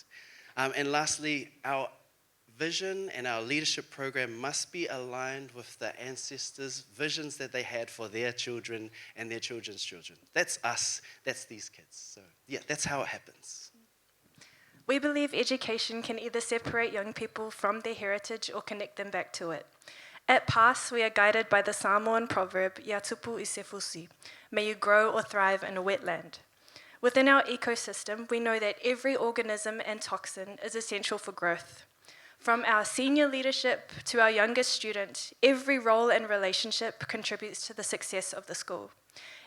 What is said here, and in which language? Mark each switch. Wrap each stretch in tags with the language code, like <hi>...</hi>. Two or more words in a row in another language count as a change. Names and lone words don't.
<en>And lastly, our vision and our leadership program must be aligned with the ancestors' visions that they had for their children and their children's children. That's us, that's these kids. So yeah, that's how it happens. We believe education can either separate young people from their heritage or connect them back to it. At PASS, we are guided by the Samoan proverb,</en> <sm>"Ia tupu I se fusi,"</sm> <en>may you grow or thrive in a wetland. Within our ecosystem, we know that every organism and toxin is essential for growth. From our senior leadership to our youngest student, every role and relationship contributes to the success of the school.</en>